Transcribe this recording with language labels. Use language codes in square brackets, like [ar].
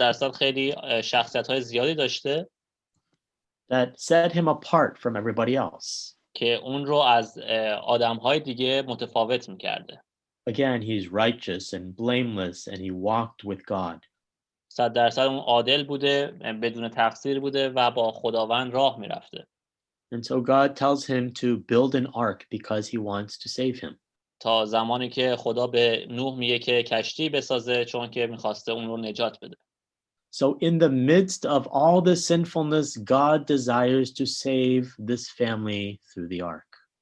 [fa] 100% خیلی شخصیت‌های زیادی داشته [en] that set him apart from everybody else. [fa] که اون رو از آدم‌های دیگه متفاوت می‌کرده. [en] Again, he's righteous and blameless, and he walked with God. [fa] 100% اون عادل بوده، بدون تقصیر بوده و با خداوند راه میرفته. [en] And so God tells him to build an ark because he wants to save him. [fa] تا زمانی که خدا به نوح میگه که کشتی بسازه چون که میخواسته اون رو نجات بده. [en] So in the midst of all the sinfulness, God desires to save this family through the ark.